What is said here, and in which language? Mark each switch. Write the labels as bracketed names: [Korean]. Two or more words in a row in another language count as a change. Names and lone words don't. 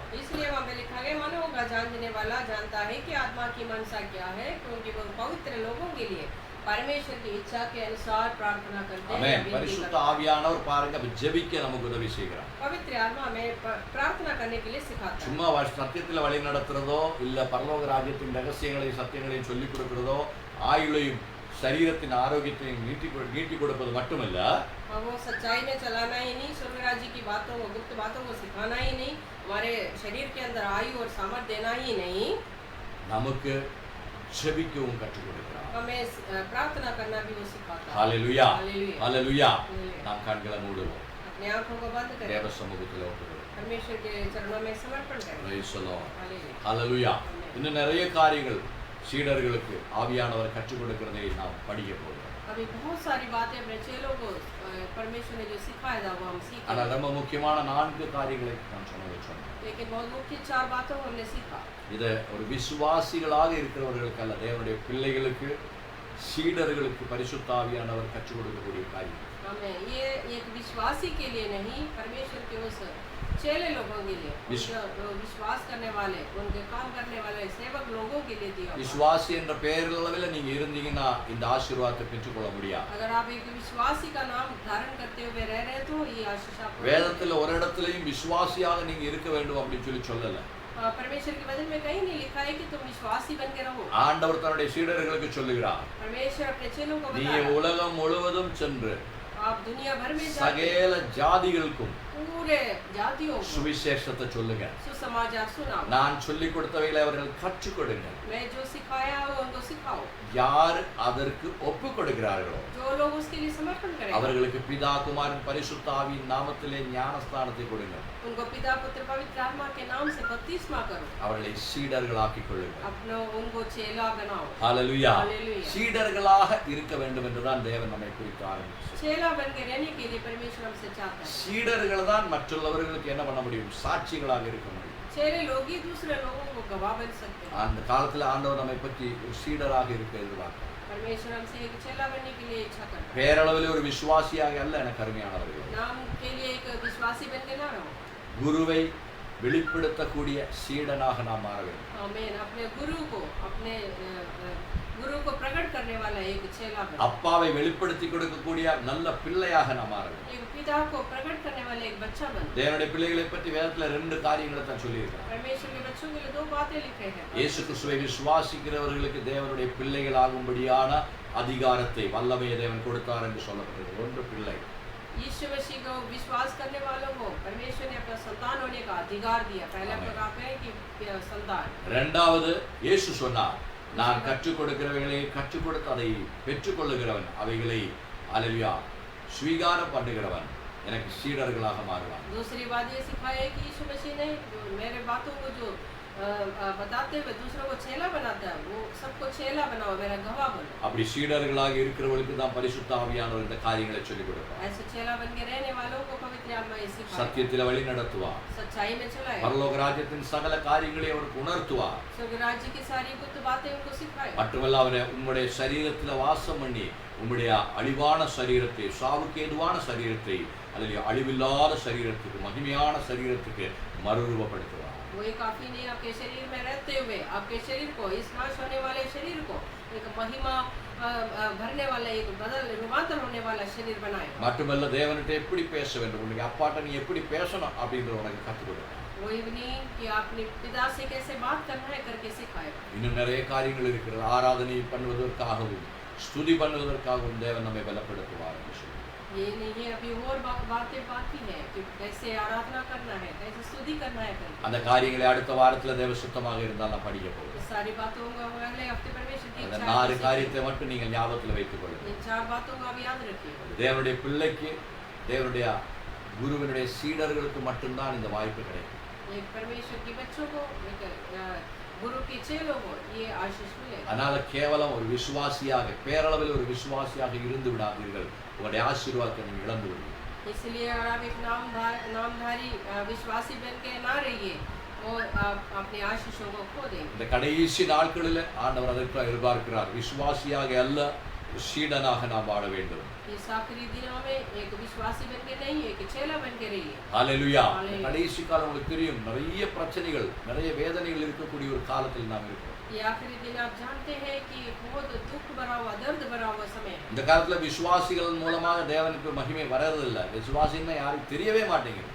[Hindi] इसलिए वहाँ पे लिखा गया, मनों का जानने वाला जानता है कि आत्मा की मनसा क्या है, क्योंकि वो पवित्र लोगों के लिए परमेश्वर की इच्छा के अनुसार प्रार्थना करते हैं। [Tamil] ஆமென். பரிசுத்த ஆவியானவர் பாருங்க ஜெபிக்க நமக்கு உதவி செய்கிறார். [Hindi] पवित्र आत्मा हमें प्रार्थना करने के लिए सिखाता है। [Tamil] சும்மா சத்தியத்துல வழி நடத்துறதோ இல்ல பரலோக ராஜ்யத்தின் ரகசியங்களையும் சத்தியங்களையும் சொல்லிக் கொடுக்கிறதோ ஆயுளையும் சரீரத்தின் ஆரோக்கியத்தையும் நீட்டி கொடுப்பது மட்டுமல்ல, [Hindi] वो सच्चाई में चलाना ही नहीं, स्वर्ग राज्य की बातों को गुप्त बातों को सिखाना ही नहीं, हमारे शरीर के अंदर आयु और सामर्थ्य देना ही नहीं, [Tamil] நமக்கு ஜெபிக்கவும் கற்றுக் கொடுக்கிறார். [Hindi] हमें प्रार्थना करना भी वो सिखाता है। [Tamil] ஹல்லேலூயா. [Hindi] हालेलुया। [Tamil] ஹல்லேலூயா. [Hindi] हालेलुया। [Tamil] நாம் கண்களை மூடுவோம். [Hindi] अपने आंखों को बंद करें, [Tamil] தேவ சமூகத்தில் ஒப்புக்கொள்வோம். [Hindi] परमेश्वर के चरणों में समर्पण करें। [English] Praise the Lord. [Hindi] हालेलुया। [Tamil] ஹல்லேலூயா. இன்னும் நிறைய காரியங்கள் சீடர்களுக்கு ஆவியானவர் கற்றுக் கொடுக்கிறதை நாம் படிக்க போகிறோம். [Hindi] अभी बहुत सारी बातें अपने चेलों को परमेश्वर ने जो सिखाया था वो हम सीख रहे [Tamil] ஆனால் [Hindi] हैं। [Tamil] ரொம்ப முக்கியமான 4 காரியங்களை நான் சொன்னேன். [Hindi] लेकिन बहुत मुख्य 4 बातों को हमने सीखा। [Tamil] இது ஒரு விசுவாசிகளாக இருக்கிறவர்களுக்கு அல்ல, தேவனுடைய பிள்ளைகளுக்கு சீடர்களுக்கு பரிசுத்த ஆவியானவர் கற்றுக் கொடுக்கக்கூடிய காரியம். [Hindi] हमें ये एक विश्वासी के लिए नहीं, परमेश्वर के उस चेले लोगों के लिए, विश्व- जो विश्वास करने वाले, उनके काम करने वाले सेवक लोगों के लिए दिया हुआ। [Tamil] விசுவாசி என்ற பெயரளவில் நீங்க இருந்தீங்கன்னா இந்த ஆசீர்வாதத்தை பெற்றுக்கொள்ள முடியாது. [Hindi] अगर आप एक विश्वासी का नाम धारण करते हुए रह रहे तो ये आशीष आपको [Tamil] வேதத்துல ஒரு இடத்துலயும் விசுவாசியாக நீங்க இருக்க வேண்டும் அப்படின்னு சொல்லல. [Hindi] परमेश्वर के वचन में कहीं नहीं लिखा है कि तुम विश्वासी बन के रहो। [Tamil] ஆண்டவர் தன்னுடைய சீடர்களுக்கு சொல்லுகிறார், [Hindi] परमेश्वर अपने चेलों को [Tamil] நீ [Hindi] बता रहा है, [Tamil] உலகம் முழுவதும் சென்று [Hindi] आप दुनिया भर में जाके [Tamil] சகல ஜாதிகளுக்கும் [Hindi] पूरे जातियों को [Tamil] சுவிசேஷத்தை சொல்லுங்க. [Hindi] सुसमाचार सुनाओ। [Tamil] நான் சொல்லிக் கொடுத்தவைகளை அவர்கள் கற்றுக் கொடுங்க. [Hindi] मैं जो सिखाया वो उनको सिखाओ। [Tamil] யார் அதற்கு ஒப்பு கொடுக்கிறார்களோ [Hindi] जो लोग उसके लिए समर्पण करें [Tamil] அவர்களுக்கு பிதா குமாரன் பரிசுத்த ஆவியின் நாமத்திலே ஞானஸ்தானத்தை கொடுங்க. [Hindi] उनको पिता पुत्र पवित्र आत्मा के नाम से बपतिस्मा करो। [Tamil] அவர்களை சீடர்களாக்கிக் கொள்ளுங்க. [Hindi] अपनो उनको चेला बनाओ। [Tamil] ஹalleluya. [Hindi] हालेलुया। [Tamil] சீடர்களாக இருக்க வேண்டும் என்றுதான் தேவன் நம்மை குறித்து ஆரம்பித்தார். [Hindi] चेला बन के रहने के लिए परमेश्वर हमसे चाहता है। [Tamil] சீடர்கள் தான் மற்றவர்களுக்கு என்ன பண்ண முடியும்? சாட்சிகளாக இருக்க முடியும். [Hindi] चेले लोग ही दूसरे लोगों को गवाह बन सकते हैं। [Tamil] அந்த காலத்துல ஆண்டவர் நம்மை பற்றி ஒரு சீடராக இருக்க எதிர்பார்க்கிறார். [Hindi] परमेश्वर हमसे एक चेला बनने के लिए इच्छा करता है। [Tamil] பேரளவில் ஒரு விசுவாசியாக அல்ல எனக்கு அருமையானவர்களே. [Hindi] नाम के लिए एक विश्वासी बन के ना रहो। [Tamil] குருவை வெளிப்படுத்தக்கூடிய சீடனாக நாம் மாற வேண்டும். [Hindi] आमीन। अपने गुरु को प्रकट करने वाला एक चेला बनो। [Tamil] அப்பாவை வெளிப்படுத்தி கொடுக்கக்கூடிய நல்ல பிள்ளையாக நாம் மாற வேண்டும். [Hindi] एक पिता को प्रकट करने वाला एक बच्चा बनो। [Tamil] தேவனுடைய பிள்ளைகளை பற்றி வேதத்துல 2 காரியங்களை தான் சொல்லியிருக்கிறார். [Hindi] परमेश्वर के बच्चों के लिए 2 बातें लिखे हैं। [Tamil] இயேசு கிறிஸ்துவை விசுவாசிக்கிறவர்களுக்கு தேவனுடைய பிள்ளைகளாகும்படியான அதிகாரத்தை வல்லமையை தேவன் கொடுத்தார் என்று சொல்லப்பட்டது. ஒன்று பிள்ளை. [Hindi] यीशु मसीह को विश्वास करने वालों को परमेश्वर ने अपना संतान होने का अधिकार दिया। पहले आमीन। प्रकार है कि संतान। [Tamil] இரண்டாவது இயேசு சொன்னார், நான் கற்றுக் கொடுக்கிறவைகளை கற்றுக் கொடுத்து அதை பெற்றுக்கொள்ளுகிறவன் அவைகளை அல்லேலூயா ஸ்வீகாரம் பண்ணுகிறவன் எனக்கு சீடர்களாக மாறுவான். [Hindi] दूसरी बात ये सिखाया है कि यीशु मसीह ने मेरे बातों को जो बताते हुए दूसरों को चेला बनाता है, वो सबको चेला बनाओ, मेरा गवाह बनो। [Tamil] அப்படி சீடர்களாக இருக்கிறவர்களுக்கு தான் பரிசுத்த ஆவியானவர் இந்த காரியங்களை சொல்லிக் கொடுப்பார். [Hindi] ऐसे चेला बन के रहने वालों को पवित्र आत्मा ये सिखाएगा। [Tamil] சத்தியத்தில் வழி நடத்துவார். [Hindi] सच्चाई में चलाएगा। [Tamil] பரலோக ராஜ்யத்தின் சகல காரியங்களை அவருக்கு உணர்த்துவார். [Hindi] स्वर्ग राज्य की सारी गुप्त बातें उनको सिखाएगा। [Tamil] மட்டுமல்ல அவரை உம்முடைய சரீரத்தில் வாசம் பண்ணி உம்முடைய அழிவான சரீரத்தை, சாவுக்கு ஏதுவான சரீரத்தை அல்லது அழிவில்லாத சரீரத்துக்கு, மகிமையான சரீரத்துக்கு மறுரூபப்படுத்துவார். [Hindi] वही काफी नहीं, आपके शरीर में रहते हुए आपके शरीर को, इस नाश होने वाले शरीर को एक महिमा भरने वाला, एक बदल रूपांतर होने वाला शरीर बनाएगा। [Tamil] மட்டுமல்ல தேவன்கிட்ட எப்படி பேச வேண்டும், உன்னுடைய அப்பாட்ட நீ எப்படி பேசணும் அப்படின்ற உனக்கு கற்றுக் கொடுப்பார். [Hindi] वही भी नहीं कि आपने पिता से कैसे बात करना है करके सिखाएगा। [Tamil] இன்னும் நிறைய காரியங்கள் இருக்கிறது. ஆராதனை பண்ணுவதற்காகவும் ஸ்துதி பண்ணுவதற்காகவும் தேவன் நம்மை பலப்படுத்துவார் என்று சொல்லி. [Hindi] ये नहीं है, अभी और बातें बाकी है कि कैसे आराधना करना है, कैसे स्तुति करना है करके। [Tamil] அந்த காரியங்களை அடுத்த வாரத்துல தேவ சுத்தமாக இருந்தால் நான் படிக்க போகிறேன். [Hindi] इस सारी बातों को हम अगले हफ्ते परमेश्वर की [Tamil] அந்த [Hindi] इच्छा [Tamil] 4 [Hindi] है। [Tamil] காரியத்தை மட்டும் நீங்கள் ஞாபகத்தில் வைத்துக் கொள்ளுங்கள். [Hindi] इन 4 बातों को आप याद रखिए। [Tamil] தேவனுடைய பிள்ளைக்கு, தேவனுடைய குருவினுடைய சீடர்களுக்கு மட்டும்தான் இந்த வாய்ப்பு கிடைக்கும். [Hindi] एक परमेश्वर के बच्चों को, एक गुरु के चेलों को ये आशीष मिलेगा। [Tamil] அதனால கேவலம் ஒரு விசுவாசியாக, பேரளவில் ஒரு விசுவாசியாக இருந்து விடாதீர்கள். உங்களுடைய ஆசீர்வாதத்தை நீங்கள் இழந்து விடுவீர்கள். [Hindi] इसलिए अगर आप एक नामधारी विश्वासी बन के ना रहिए और आप अपने आशीषों को खो देंगे। [Tamil] இந்த கடைசி நாட்களில் ஆண்டவர் அதற்கு எதிர்பார்க்கிறார், விசுவாசியாக அல்ல சீடனாக நாம் வாழ வேண்டும். [Hindi] इस आखिरी दिनों में एक विश्वासी बन के नहीं, एक चेला बन के रहिए। [Tamil] ஹalleluya. [Hindi] Hallelujah. [Tamil] கடைசி காலம் உங்களுக்கு தெரியும், நிறைய பிரச்சனைகள், நிறைய வேதனைகள் இருக்கக்கூடிய ஒரு காலத்தில் நாம் இருக்கிறோம். [Hindi] ये आखिरी दिन आप जानते हैं कि बहुत दुख भरा हुआ, दर्द भरा हुआ समय है। [Tamil] இந்த காலத்துல விசுவாசிகள் மூலமாக தேவனுக்கு மகிமை வரதில்லை. விசுவாசின்னா யாருக்கு தெரியவே மாட்டேங்குது.